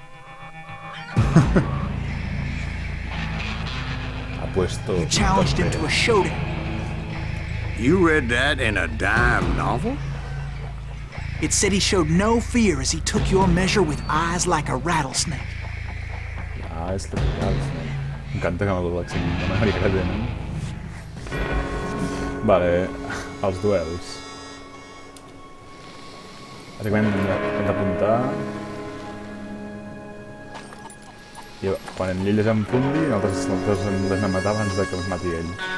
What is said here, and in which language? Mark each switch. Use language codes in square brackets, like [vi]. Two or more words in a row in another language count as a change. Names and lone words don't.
[es] Ha puesto... [en] You challenged him to a showdown. You read that in a dime novel? It said he showed no fear as he took your measure with eyes like a rattlesnake. [ca] Ah, és tropical. M'encanta que l'accent americà que tenen. Vale, els duels. Bàsicament hem d'apuntar. I quan ell es enfundi, nosaltres hem de matar abans que ens mati ell.